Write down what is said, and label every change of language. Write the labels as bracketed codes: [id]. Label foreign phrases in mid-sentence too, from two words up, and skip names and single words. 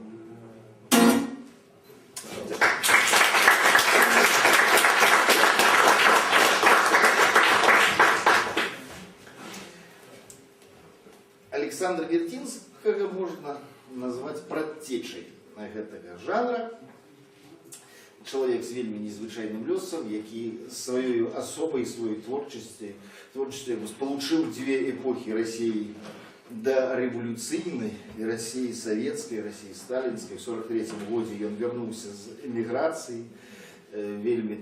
[be] Александра Вертинскага можна назваць прадцечай гэтага жанра. Чалавек з вельмі незвычайным лёсам, які сваёю асобай, сваёй творчасцю спалучыў дзве эпохі России дореволюційнай і [ru] России советской, России сталинской. [be] В 1943 годзе ён вярнуўся з эміграцыі, вельмі